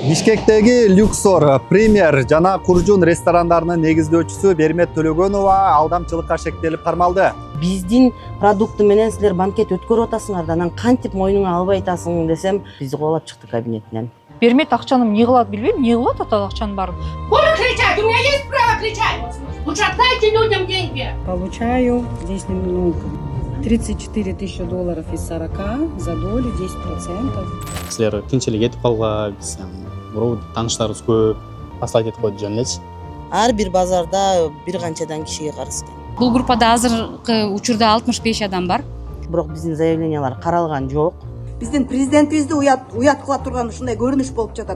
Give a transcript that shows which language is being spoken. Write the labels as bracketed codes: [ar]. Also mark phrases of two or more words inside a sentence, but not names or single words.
[ky] Бишкектеги Люксор, Премьер жана Куржун ресторандарынын негиздөөчүсү Бермет Төлөгөнова алдамчылыкка шектелип кармалды. Биздин продукты менен силер банкет өткөрүп атасыңар да, анан кантип мойнуңа албай атасың десем, бизди кубалап чыкты кабинетинен. Бермет акчаны эмне кылат билбейм, эмне кылат атат акчанын баарын. [ru] Буду кричать, у меня есть право кричать. Лучше отдайте людям деньги. Получаю здесь немного. 34 тысячи долларов из 40, за долю 10%. [ky] Силер тынчылык этип калга, биз тааныштарыбыз көп, послать этип койду жөн элечи. Ар бир базарда бир канчадан кишиге карыз экен. Бул группада азыркы учурда 65 адам бар. Бирок биздин заявлениялар каралган жок. Биздин президентибизди уят кыла турган ушундай көрүнүш болуп жатат.